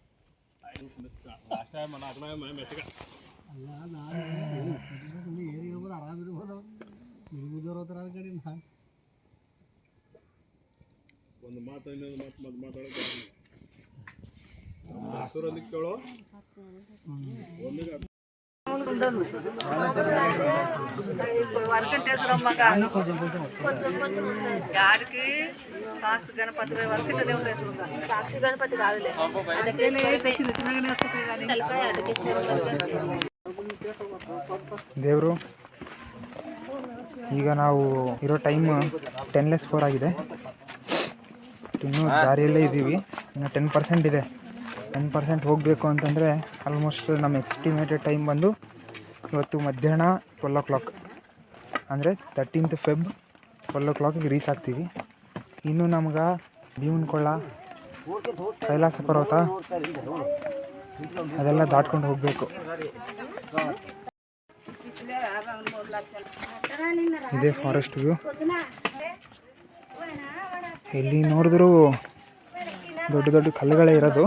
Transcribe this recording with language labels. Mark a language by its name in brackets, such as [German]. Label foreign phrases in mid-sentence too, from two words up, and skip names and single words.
[Kannada] ಒಂದು ಮಾತು ಇನ್ನೊಂದು ಮಾತಾಡೋಕೆ ಕೇಳೋ [Telugu] సాక్షి గణపతి కాదులే [Kannada] ದೇವರು. ಈಗ ನಾವು ಇರೋ ಟೈಮ್ 10:04 ಆಗಿದೆ. ಇನ್ನೂ ದಾರಿಯಲ್ಲೇ ಇದ್ದೀವಿ. ಇನ್ನು 10% ಇದೆ. 10% ಹೋಗಬೇಕು ಅಂತಂದರೆ ಆಲ್ಮೋಸ್ಟ್ ನಮ್ಮ [English] estimated time [Kannada] ಬಂದು ಇವತ್ತು ಮಧ್ಯಾಹ್ನ 12 o'clock, ಅಂದರೆ 13th Feb 12 o'clock ರೀಚ್ ಆಗ್ತೀವಿ. ಇನ್ನು ನಮ್ಗೆ ಭೀಮನಕೊಳ್ಳ, ಕೈಲಾಸ ಪರ್ವತ ಅದೆಲ್ಲ ದಾಟ್ಕೊಂಡು ಹೋಗಬೇಕು. ಇದೇ [English] forest view. [Kannada] ಎಲ್ಲಿ ನೋಡಿದ್ರೂ ದೊಡ್ಡ ದೊಡ್ಡ ಕಲ್ಲುಗಳೇ ಇರೋದು.